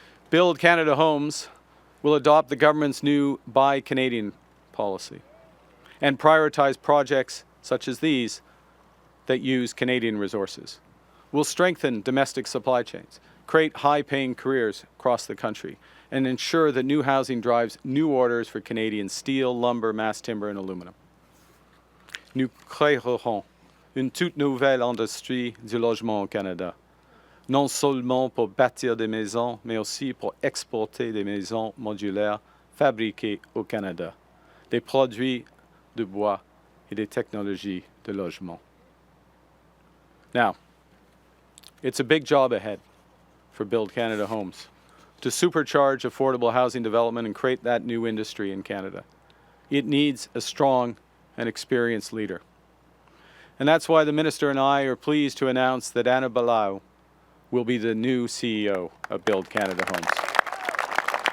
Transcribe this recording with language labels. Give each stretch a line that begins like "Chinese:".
English: Build Canada Homes will adopt the government's new Buy Canadian policy and prioritize projects such as these that use Canadian resources. We'll strengthen domestic supply chains, create high-paying careers across the country, and ensure that new housing drives new orders for Canadian steel, lumber, mass timber, and aluminum.
French: Nous créerons une toute nouvelle industrie du logement au Canada, non seulement pour bâtir des maisons, mais aussi pour exporter des maisons modulaires fabriquées au Canada, des produits de bois et des technologies de logement.
English: Now, it's a big job ahead for Build Canada Homes to supercharge affordable housing development and create that new industry in Canada. It needs a strong and experienced leader. And that's why the Minister and I are pleased to announce that Anna Balau will be the new CEO of Build Canada Homes.